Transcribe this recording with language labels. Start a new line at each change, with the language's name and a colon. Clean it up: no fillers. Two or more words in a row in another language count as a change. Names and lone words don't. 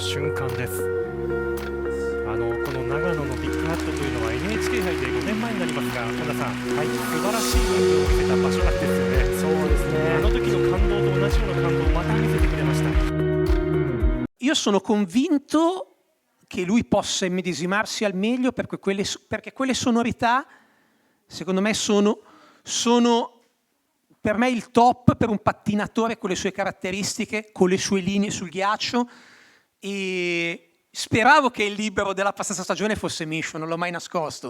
Japanese: この長野のビッグハットというのは NHK 杯で5年前になりますが本田さん、素晴らしい演技を見せた場所なんですよね。そうですね。あの時の感動と同じような感動をまた見せてくれました。
Italian: Io sono convinto che lui possa immedesimarsi al meglio perché quelle sonorità, secondo me, sono per me il top per un pattinatore con le sue caratteristiche, con le sue linee sul ghiaccio, e speravo che il libero della passata stagione fosse Mission, non l'ho mai nascosto.